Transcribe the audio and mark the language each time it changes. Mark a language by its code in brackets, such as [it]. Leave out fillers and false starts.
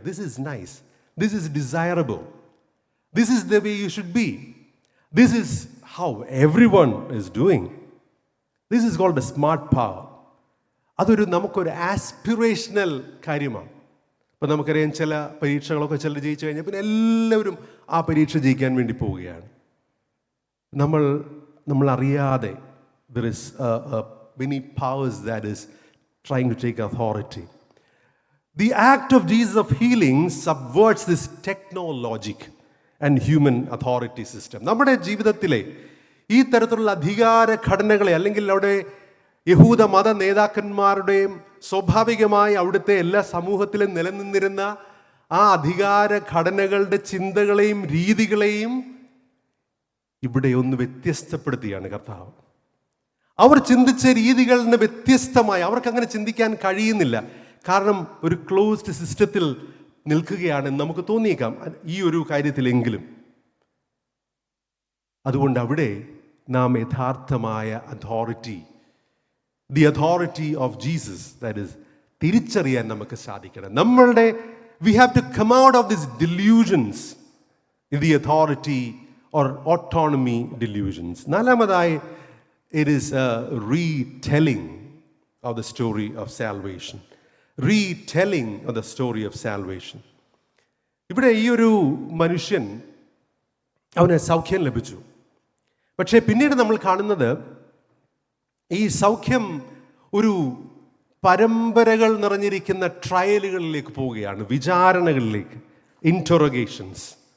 [en] This is nice, this is desirable, this is the way you should be, this is how everyone is doing. This is called a smart power. [ml] നമുക്കൊരു aspirational കാര്യമാണ്. ഇപ്പം നമുക്കറിയാം, ചില പരീക്ഷകളൊക്കെ ചിലർ ജയിച്ചു കഴിഞ്ഞാൽ പിന്നെ എല്ലാവരും ആ പരീക്ഷ ജയിക്കാൻ വേണ്ടി പോവുകയാണ്. നമ്മൾ അറിയാതെ [en] there is many powers that is trying to take authority. The act of Jesus of healing subverts this technologic and human authority system. [ml] നമ്മുടെ ജീവിതത്തിലെ ഈ തരത്തിലുള്ള അധികാര ഘടനകളെ, അല്ലെങ്കിൽ അവിടെ യഹൂദ മത നേതാക്കന്മാരുടെയും സ്വാഭാവികമായി അവിടുത്തെ എല്ലാ സമൂഹത്തിലും നിലനിന്നിരുന്ന ആ അധികാര ഘടനകളുടെ ചിന്തകളെയും രീതികളെയും ഇവിടെ ഒന്ന് വ്യത്യസ്തപ്പെടുത്തിയാണ് കർത്താവ്. അവർ ചിന്തിച്ച രീതികളിൽ നിന്ന് വ്യത്യസ്തമായി അവർക്ക് അങ്ങനെ ചിന്തിക്കാൻ കഴിയുന്നില്ല. കാരണം ഒരു ക്ലോസ്ഡ് സിസ്റ്റത്തിൽ നിൽക്കുകയാണെന്ന് നമുക്ക് തോന്നിയേക്കാം ഈ ഒരു കാര്യത്തിലെങ്കിലും. അതുകൊണ്ട് അവിടെ നാം യഥാർത്ഥമായ authority, [en] the authority of Jesus, that is [ml] തിരിച്ചറിയാൻ നമുക്ക് സാധിക്കണം. [en] we have to come out of these delusions in the authority or autonomy delusions. നാലാമതായി, it is a retelling of the story of salvation. Retelling of the story of salvation. [ml] ഇവിടെ ഈ ഒരു മനുഷ്യൻ, അവന് സൗഖ്യം ലഭിച്ചു. പക്ഷേ പിന്നീട് നമ്മൾ കാണുന്നത് ഈ സൗഖ്യം ഒരു പരമ്പരകൾ നിറഞ്ഞിരിക്കുന്ന ട്രയലുകളിലേക്ക് പോവുകയാണ്, വിചാരണകളിലേക്ക്, ഇൻറ്ററോഗേഷൻസ്.